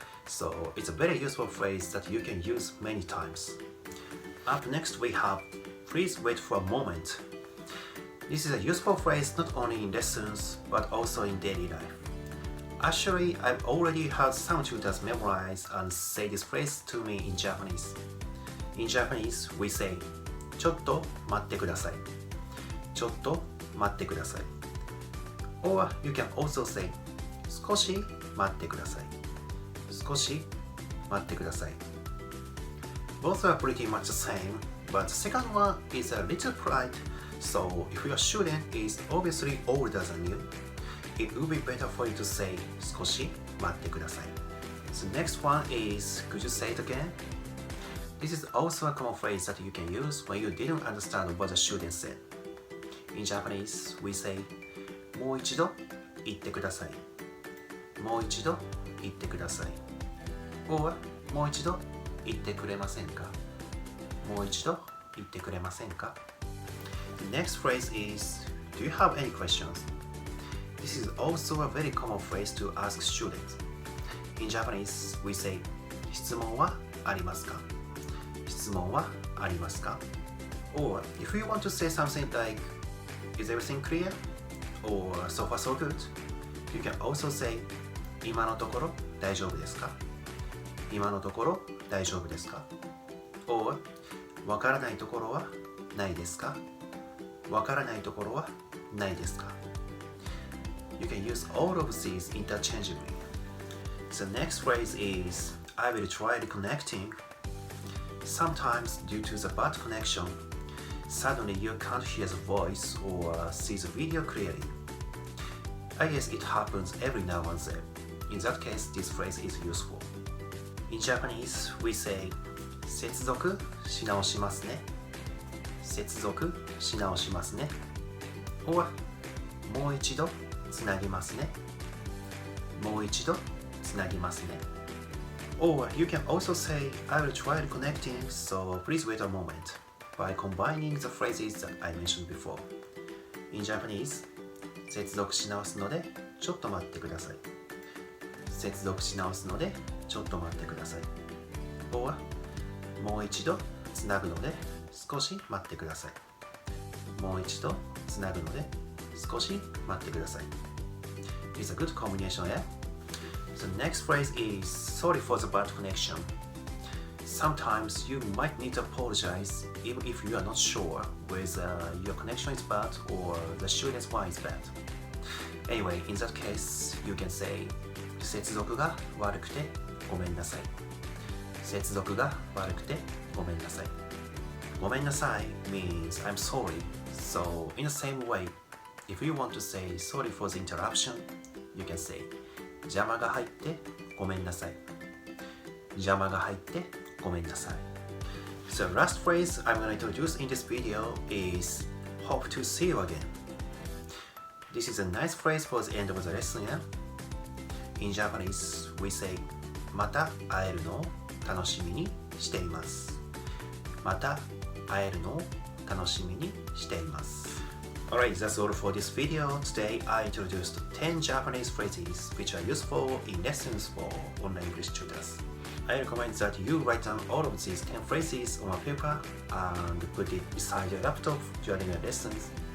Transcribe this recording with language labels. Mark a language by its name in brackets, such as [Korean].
[English] So it's a very useful phrase that you can use many times. Up next we have please wait for a moment. This is a useful phrase not only in lessons but also in daily life. Actually, I've already had some tutors memorize and say this phrase to me in Japanese. In Japanese, we say [Japanese] ちょっと待ってください。ちょっと待ってください。 [English] Or you can also say [Japanese] 少し待ってください。少し待ってください。 [English] Both are pretty much the same, but the second one is a little polite, so if your student is obviously older than you, it would be better for you to say [Japanese] 少し待ってください。 [English] The next one is, could you say it again? This is also a common phrase that you can use when you didn't understand what the student said. In Japanese, we say [Japanese] もう一度言ってください。もう一度言ってください。 [English] or [Japanese] もう一度言ってくれませんか。もう一度言ってくれませんか。 [English] The next phrase is, do you have any questions? This is also a very common phrase to ask students. In Japanese, we say [Japanese] 質問はありますか。質問はありますか。 [English] Or if you want to say something like, is everything clear? Or so far so good? You can also say [Japanese] 今のところ大丈夫ですか。今のところ大丈夫ですか。 [English] Or [Japanese] わからないところはないですか。わからないところはないですか。 [English] You can use all of these interchangeably. The next phrase is, I will try reconnecting. Sometimes, due to the bad connection, suddenly you can't hear the voice or see the video clearly. I guess it happens every now and then. In that case, this phrase is useful. In Japanese, we say [Japanese] 接続し直しますね。接続し直しますね。 [English] or [Japanese] もう一度つなぎますね。もう一度つなぎますね。 [English] Or you can also say, I will try reconnecting, so please wait a moment, by combining the phrases that I mentioned before. In Japanese, [Japanese] 接続し直すのでちょっと待ってください。接続し直すのでちょっと待ってください。 [English] or [Japanese] もう一度つなぐので少し待ってください。もう一度つなぐので少し待ってください。 [English] It's a good combination, yeah? The next phrase is sorry for the bad connection. Sometimes you might need to apologize even if you are not sure whether your connection is bad or the student's one is bad. Anyway, in that case, you can say [Japanese] 接続が悪くてごめんなさい。接続が悪くてごめんなさい。 [English] ごめんなさい means I'm sorry. So in the same way, if you want to say sorry for the interruption, you can say [Japanese] 邪魔が入ってごめんなさい。邪魔が入ってごめんなさい。 [English] The last phrase I'm going to introduce in this video is hope to see you again. This is a nice phrase for the end of the lesson, yeah? In Japanese, we say [Japanese] また会えるのを楽しみにしています。また会えるのを楽しみにしています。 [English] Alright, that's all for this video. Today I introduced 10 Japanese phrases which are useful in lessons for online English tutors. I recommend that you write down all of these 10 phrases on a paper and put it beside your laptop during your lessons.